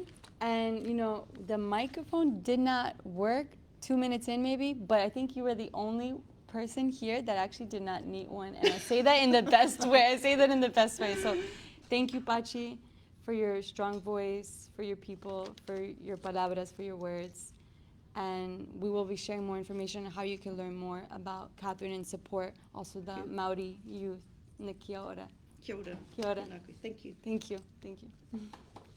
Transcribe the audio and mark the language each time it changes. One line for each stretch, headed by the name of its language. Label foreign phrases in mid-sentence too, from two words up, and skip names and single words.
English: And, the microphone did not work 2 minutes in maybe, but I think you were the only person here that actually did not need one. And I say that in the best way. So thank you, Pachi, for your strong voice, for your people, for your palabras, for your words. And we will be sharing more information on how you can learn more about Catherine and support also the Maori youth.
Māori: Kia ora. Kia ora. Kia ora.
English: Thank you. Thank you. Thank you.